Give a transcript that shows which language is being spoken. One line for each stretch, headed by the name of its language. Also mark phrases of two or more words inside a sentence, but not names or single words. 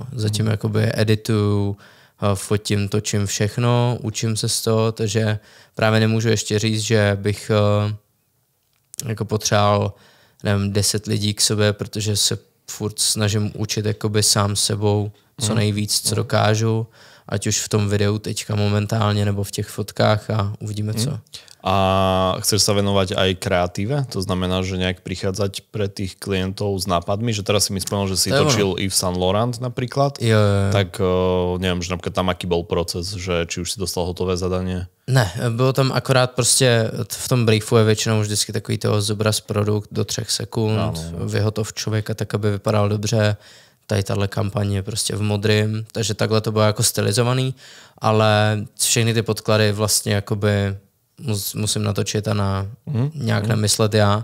Czech: Zatím jakoby edituju, fotím, točím všechno, učím se z toho, takže právě nemůžu ještě říct, že bych jako potřeboval, nevím, 10 lidí k sobě, protože se furt snažím učit jakoby sám sebou co nejvíc, co dokážu, ať už v tom videu teďka momentálně, nebo v těch fotkách a uvidíme co.
Slovak: A chceš sa venovať aj kreatíve? To znamená, že nejak prichádzať pre tých klientov s nápadmi, že teraz si mi spomenul, že si točil Yves Saint Laurent napríklad.
Czech: Jo.
Slovak: Tak neviem, že napríklad tam aký bol proces, že či už si dostal hotové zadanie?
Czech: Ne, bylo tam akorát prostě v tom briefu je většinou vždycky takový toho zobraz produkt do 3 sekund, vyhotov člověka tak, aby vypadal dobře. Tady tahle kampaň je prostě v modrým, takže takhle to bylo jako stylizovaný, ale všechny ty podklady vlastně jakoby musím natočit a nějak namyslet já.